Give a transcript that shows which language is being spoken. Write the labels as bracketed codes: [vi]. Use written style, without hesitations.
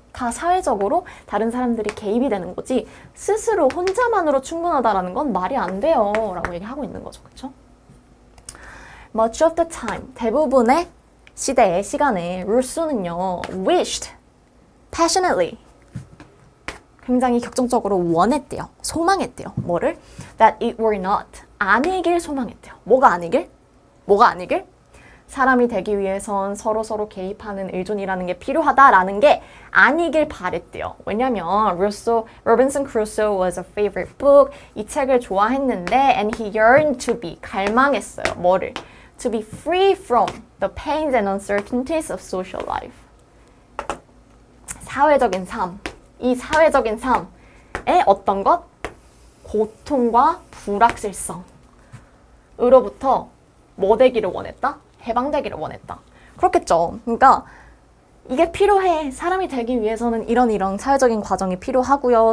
[ko] 다 사회적으로 다른 사람들이 개입이 되는 거지 스스로 혼자만으로 충분하다라는 건 말이 안 돼요 라고 얘기하고 있는 거죠. 그쵸? [en] Much of the time, [ko] 대부분의 시간에 루소는요, [en] wished, passionately, [ko] 굉장히 격정적으로 원했대요. 소망했대요. 뭐를? [en] That it were not, [ko] 아니길 소망했대요. 뭐가 아니길? 뭐가 아니길? 사람이 되기 위해선 서로 개입하는 의존이라는 게 필요하다라는 게 아니길 바랬대요. 왜냐면 [en] Robinson Crusoe was a favorite book. [ko] 이 책을 좋아했는데 [en] and he yearned to be, [ko] 갈망했어요. 뭐를? [en] To be free from the pains and uncertainties of social life. [ko] 사회적인 삶, 이 사회적인 삶의 어떤 것? 고통과 불확실성으로부터 뭐 되기를 원했다? 해방되기를 원했다. 그렇겠죠. 그러니까 이게 필요해. 사람이 되기 위해서는 이런 사회적인 과정이 필요하고요.